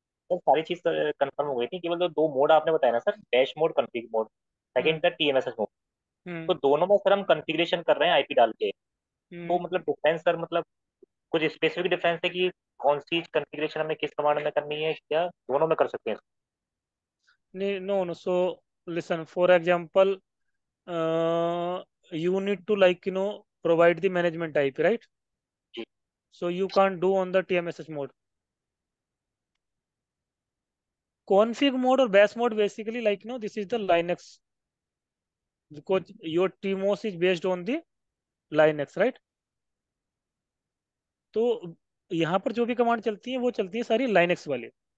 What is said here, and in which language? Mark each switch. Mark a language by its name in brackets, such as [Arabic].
[Hindi] Sir सारी चीज confirm हो गई थी, केवल जो दो मोड आपने बताया ना sir, dash mode, config mode, हम्म. सेकंड था टीएमएसएस मोड। हम्म. तो दोनों में सर हम कॉन्फ़िगरेशन कर रहे हैं आईपी डाल के। तो हम्म. मतलब डिफरेंस सर, मतलब कुछ स्पेसिफिक डिफरेंस है कि कौन सी कॉन्फ़िगरेशन हमें किस कमांड में करनी है, क्या दोनों में कर सकते हैं? नहीं, [English] no, no. So listen, for example, you need to provide the management IP, right? [Hindi] Ji. [English] So you can't do on the TMSS mode. Config mode or bash mode basically this is the Linux, because your TMOS is based on the Linux, right? So [Hindi] यहाँ पर जो भी command चलती है वो चलती है सारी लाइनक्स वाली।